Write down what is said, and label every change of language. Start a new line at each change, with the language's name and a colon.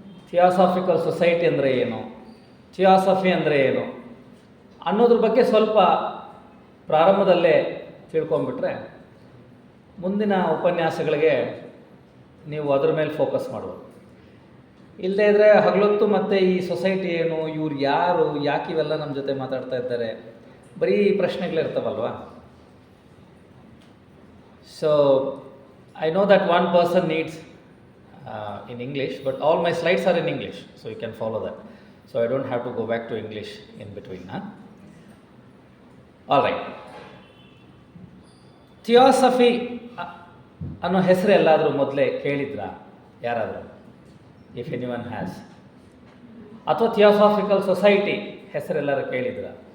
Kannada: Theosophical society ಅಂದರೆ ಏನು, ಥಿಯೋಸಫಿ ಅಂದರೆ ಏನು ಅನ್ನೋದ್ರ ಬಗ್ಗೆ ಸ್ವಲ್ಪ ಪ್ರಾರಂಭದಲ್ಲೇ ತಿಳ್ಕೊಂಬಿಟ್ರೆ ಮುಂದಿನ ಉಪನ್ಯಾಸಗಳಿಗೆ ನೀವು ಅದ್ರ ಮೇಲೆ ಫೋಕಸ್ ಮಾಡ್ಬೋದು. ಇಲ್ಲದೇ ಇದ್ದರೆ ಹಗಲೊತ್ತು ಮತ್ತು ಈ ಸೊಸೈಟಿ ಏನು, ಇವ್ರು ಯಾರು, ಯಾಕೆ ಇವೆಲ್ಲ ನಮ್ಮ ಜೊತೆ ಮಾತಾಡ್ತಾ ಇದ್ದಾರೆ, ಬರೀ ಪ್ರಶ್ನೆಗಳಿರ್ತಾವಲ್ವ.
English: So I know that one person needs in English, but all my slides are in English, so you can follow that. So I don't have to go back to English in between. All right.
Kannada: ಥಿಯೋಸಫಿ ಅನ್ನೋ ಹೆಸರು ಎಲ್ಲಾದರೂ ಮೊದಲೇ ಕೇಳಿದ್ರಾ ಯಾರಾದರೂ?
English: If anyone has.
Kannada: ಅಥವಾ theosophical society ಹೆಸರೆಲ್ಲರೂ ಕೇಳಿದ್ರಾ?